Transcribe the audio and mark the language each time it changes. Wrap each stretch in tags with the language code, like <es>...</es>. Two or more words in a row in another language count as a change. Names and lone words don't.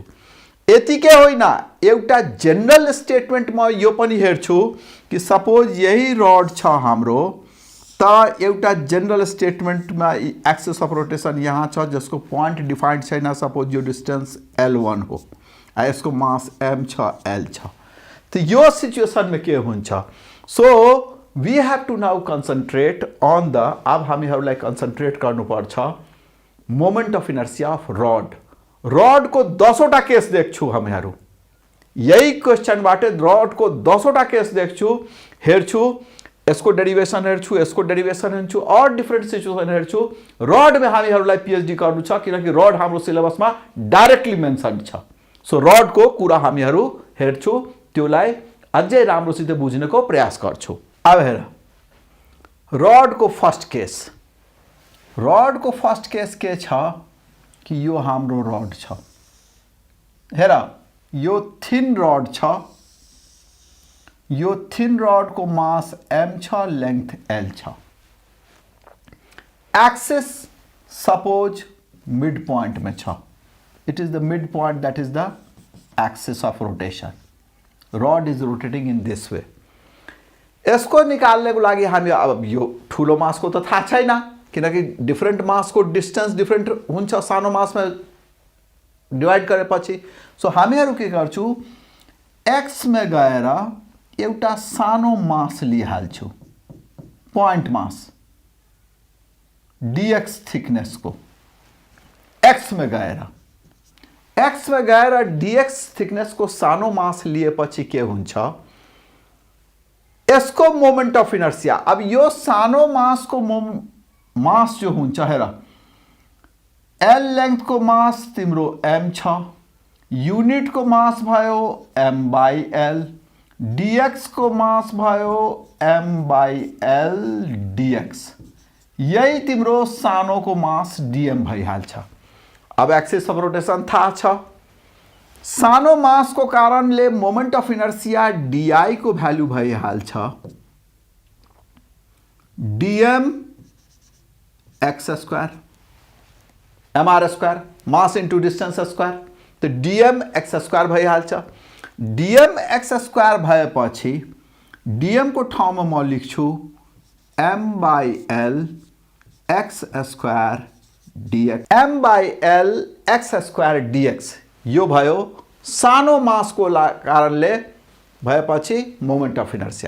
<ne>यतिकै होइन एउटा</ne> <en>general statement</en> <ne>म यो पनि हेर्छु कि सपोज यही रॉड छ हाम्रो त एउटा</ne> <en>general statement</en> <ne>में</ne> <en>axis of rotation</en> <ne>यहाँ छ जसको</ne> <en>point defined</en> <ne>छैन सपोज यो डिस्टेंस l1 हो यसको मास m छ l छ तो यो सिचुएशन में के हुन्छ</ne> <en>so we have to now concentrate on the</en> <ne>अब हामीहरूलाई कंसंट्रेट गर्नुपर्छ</ne> <en>moment of inertia of rod</en> <ne>को 10वटा केस देख्छु हामीहरू यही क्वेश्चनबाट रॉड को 10वटा केस देख्छु हेर्छु यसको डेरिवेशन हेर्छु यसको डेरिवेशन हेर्छु और</ne> <en>different situation</en> <ne>हेर्छु रॉड में हामीहरूलाई पीएचडी गर्नु छ किनकि रॉड हाम्रो सिलेबस में</ne> <en>directly mention</en> <ne>छ सो रॉड को कुरा हामीहरू हेर्छु त्योलाई अझै राम्रोसित बुझ्नको प्रयास गर्छु अब हेर रॉड को</ne> <en>first case</en> <ne>के छ कि यो हाम्रो रॉड छ हेर यो</ne> <en>thin rod</en> <ne>छ यो</ne> <en>thin rod</en> <ne>को मास m छ लेंथ l छ</ne> <en>axis suppose mid point</en> <ne>में छ</ne> <en>it is the mid point that is the axis of rotation rod is rotating in this way</en> <ne>यसको निकाल्नको लागि हामी अब यो ठुलो मास को त थाहा छैन किनकि डिफरेंट मास को डिस्टेंस डिफरेंट हुन्छ सानो मास में डिवाइड गरेपछि सो हामीहरू के गर्छु x में गएर एउटा सानो मास लिइहाल्छु</ne> <en>point mass dx thickness</en> <ne>को एक्स में गएर</ne> <en>dx thickness</en> <ne>को सानो मास लिएपछि के हुन्छ, यसको</ne> <en>moment of inertia.</en> <ne>अब यो सानो मास को मास जो हुन्छ, हेर एल लेंथ को मास तिम्रो एम छ, यूनिट को मास भयो</ne> <en>m by l,</en> <ne>डीएक्स को मास भयो</ne> <en>m by l dx,</en> <ne>यही तिम्रो सानो को मास डीएम भइहाल्छ। अब</ne> <en>axis of rotation</en> <ne>थाहा छ, सानो मास को कारणले</ne> <en>moment of inertia dI</en> <ne>को भ्यालु भइहाल्छ</ne> <en>dm x square mr square, mass into distance square,</en> <ne>तो</ne> <en>dm x square</en> <ne>भइहाल्छ।</ne> <en>dm x square</en> <ne>भएपछि डीएम को ठाउँमा म लेख्छु</ne> <en>m by l x square dx, m by l x square dx</en> <ne>यो भयो सानो मास को कारणले भएपछि</ne> <en>moment of inertia.</en>